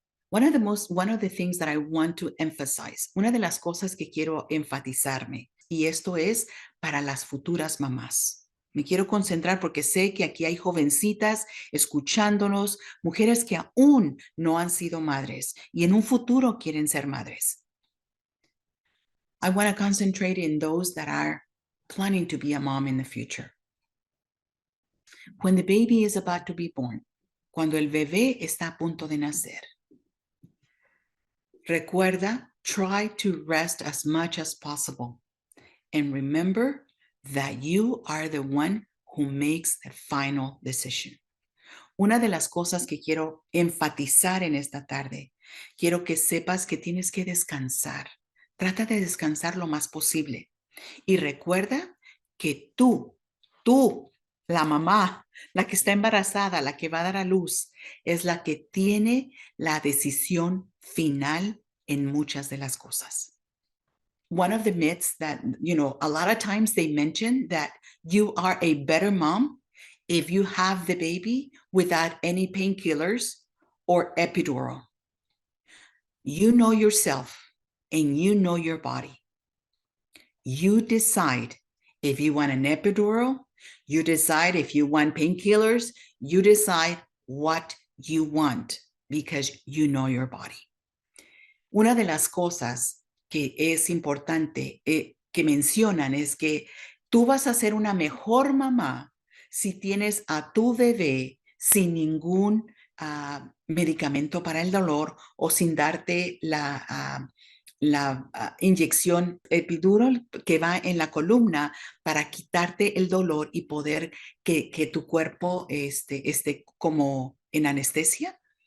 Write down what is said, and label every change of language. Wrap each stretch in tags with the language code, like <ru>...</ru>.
<en>One of the things that I want to emphasize,</en> <es>una de las cosas que quiero enfatizarme, y esto es para las futuras mamás. Me quiero concentrar porque sé que aquí hay jovencitas escuchándonos, mujeres que aún no han sido madres y en un futuro quieren ser madres.</es> <en>I want to concentrate in those that are planning to be a mom in the future. When the baby is about to be born,</en> <es>cuando el bebé está a punto de nacer, recuerda,</es> <en>try to rest as much as possible. And remember that you are the one who makes the final decision.</en> <es>Una de las cosas que quiero enfatizar en esta tarde, quiero que sepas que tienes que descansar. Trata de descansar lo más posible. Y recuerda que tú, la mamá, la que está embarazada, la que va a dar a luz, es la que tiene la decisión final en muchas de las cosas.</es> <en>One of the myths that, a lot of times they mention that you are a better mom if you have the baby without any painkillers or epidural. You know yourself and you know your body. You decide if you want an epidural, you decide if you want painkillers, you decide what you want because you know your body.</en> <es>Una de las cosas que es importante que mencionan es que tú vas a ser una mejor mamá si tienes a tu bebé sin ningún medicamento para el dolor o sin darte la inyección epidural que va en la columna para quitarte el dolor y poder que tu cuerpo esté como en anestesia.</es>